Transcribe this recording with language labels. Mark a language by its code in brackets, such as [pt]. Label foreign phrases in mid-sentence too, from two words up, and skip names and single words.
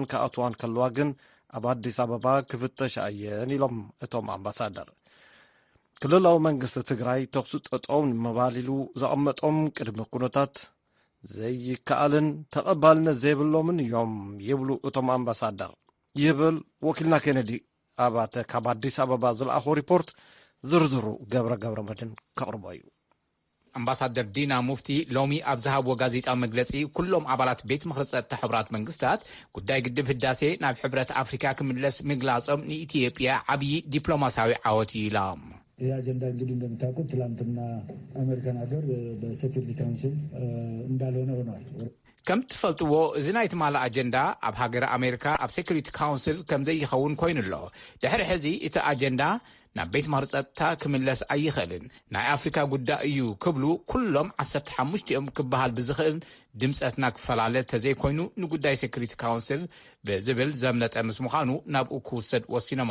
[ti] ክኣትዋን ከለዋ ግን ኣብ ኣዲስ ኣበባ ክፍተሽ ኣየን ኢሎም እቶም ኣምባሳደር። ክልላዊ መንግስቲ ትግራይ ተኽሱ ጠጠው ንምባሊሉ ዘቐመጦም ቅድሚ ኩነታት ዘይከኣልን ተቐባልነት ዘይብሎምን እዮም ይብሉ እቶም ኣምባሳደር ይብል ወኪልና ኬነዲ ኣባተ ካብ ኣዲስ ኣበባ ዝለኣኾ ሪፖርት ዝርዝሩ ገብረ መድን ከቕርቦ እዩ። ኣምባሳደር ዲና ሙፍቲ ሎሚ ኣብ ዝሃብዎ ጋዜጣዊ መግለፂ ኩሎም ኣባላት ቤት ምክሪ ፀጥታ ሕቡራት መንግስታት ጉዳይ ግድብ ህዳሴ ናብ ሕብረት ኣፍሪካ ክምለስ ምግላጾም ንኢትዮጵያ ዓብይ ዲፕሎማሲያዊ ዓወት እዩ ኢሎም። [am] ይህ አጀንዳ እንግዲህ እንደምታውቁት ትላንትና አሜሪካን ሀገር [en] Security Council [am] እንዳልሆነ ሆኗል። [ti] ከም ትፈልጥዎ እዚ ናይ ትማላ ኣጀንዳ ኣብ ሃገር ኣሜሪካ ኣብ [en] Security Council [ti] ከም ዘይኸውን ኮይኑ ኣሎ ድሕሪ ሕዚ እቲ ኣጀንዳ ናብ ቤት ማርጸታ ክምለስ ኣይኽእልን ናይ ኣፍሪካ ጉዳይ እዩ ክብሉ ኩሎም 15 ክበሃል ብዝኽእል ድምፀትና ክፈላለ ተዘይኮይኑ ንጉዳይ [en] Security Council [ti] ብዝብል ዘምለጠ ምስ ምዃኑ ናብኡ ክውሰድ ወሲኖም